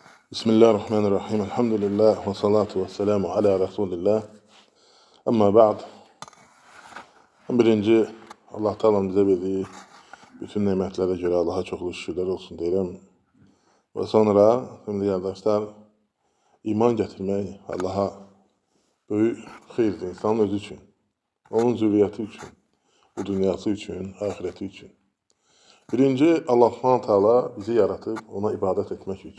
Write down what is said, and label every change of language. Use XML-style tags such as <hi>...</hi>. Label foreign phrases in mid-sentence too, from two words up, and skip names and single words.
<ar>بسم الله الرحمن الرحيم. الحمد لله والصلاة والسلام على رسول الله. أما بعد.</ar> <tr>Birinci, Allah Teala'nın bize verdiği bütün nimetlere göre Allah'a</tr> <az>çoxlu şükürler olsun deyirəm. Və sonra, şimdi qardaşlar, iman gətirmək Allah'a böyük xeyirdir insanın özü üçün, onun zürriyyəti üçün, bu dünyası üçün, ahireti üçün. Birinci, Allah Subhanahu Teala bizi yaratıb ona ibadət etmək üçün.</az>